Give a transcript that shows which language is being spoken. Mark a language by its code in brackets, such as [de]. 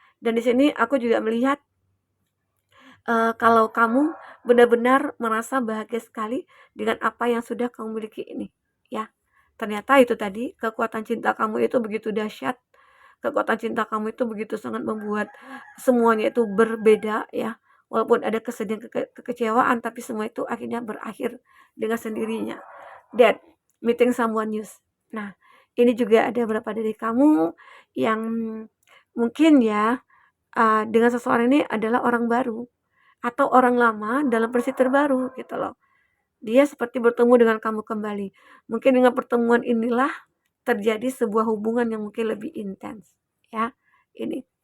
[id] Dan di sini aku juga melihat kalau kamu benar-benar merasa bahagia sekali dengan apa yang sudah kamu miliki ini, ya. Ternyata itu tadi, kekuatan cinta kamu itu begitu dahsyat, kekuatan cinta kamu itu begitu sangat membuat semuanya itu berbeda ya. Walaupun ada kesedihan, kekecewaan, tapi semua itu akhirnya berakhir dengan sendirinya. [en] That meeting someone new. [id] Nah, ini juga ada beberapa dari kamu yang mungkin ya dengan seseorang ini adalah orang baru atau orang lama dalam versi terbaru gitu loh. Dia seperti bertemu dengan kamu kembali. Mungkin dengan pertemuan inilah terjadi sebuah hubungan yang mungkin lebih intens ya. Ini.